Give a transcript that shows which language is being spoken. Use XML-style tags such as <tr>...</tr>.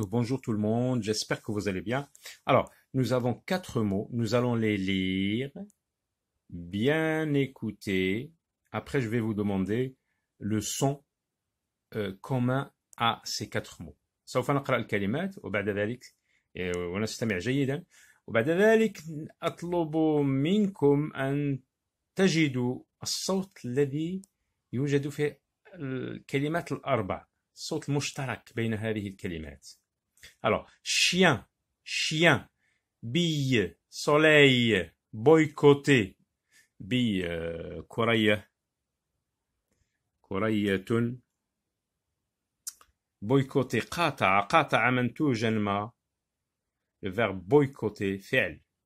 <fr>Bonjour tout le monde, j'espère que vous allez bien. Alors, nous avons 4 mots, nous allons les lire, bien écouter. Après, je vais vous demander le son commun à ces 4 mots.</fr> <ar>سوف نقرأ الكلمات وبعد ذلك ونستمع جيدا وبعد ذلك أطلب منكم أن تجدوا الصوت الذي يوجد في الكلمات الأربع. الصوت المشترك بين هذه الكلمات.</ar> <fr>Alors, chien, chien, bille, soleil, boycotter, bille, كرية, كرية, boycotter, قاطع,</fr> <ar>قاطع منتوجا ما,</ar> <fr>le verbe boycotter, فعل.</fr>